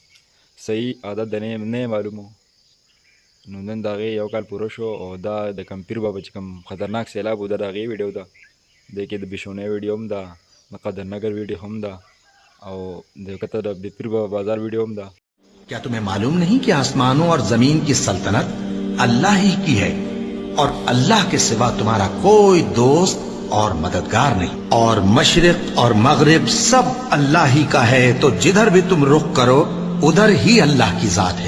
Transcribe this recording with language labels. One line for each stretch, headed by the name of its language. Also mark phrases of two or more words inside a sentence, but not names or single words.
Pashto: صحیح عدد د نه معلومو. نو نن د هغې یو کال پوره شو او دا د کوم پیر بابا چې کوم خطرناک سیلاب و د هغې ویډیو ده. د کې د بشونې ویډیو هم ده، د قدر نگر ویډیو هم ده او د کته د پیر بابا بازار ویډیو هم ده.
Urdu: کیا تمہیں معلوم نہیں کہ آسمانوں اور زمین کی سلطنت اللہ ہی کی ہے اور اللہ کے سوا تمہارا کوئی دوست اور مددگار نہیں، اور مشرق اور مغرب سب اللہ ہی کا ہے، تو جدھر بھی تم رخ کرو ادھر ہی اللہ کی ذات ہے.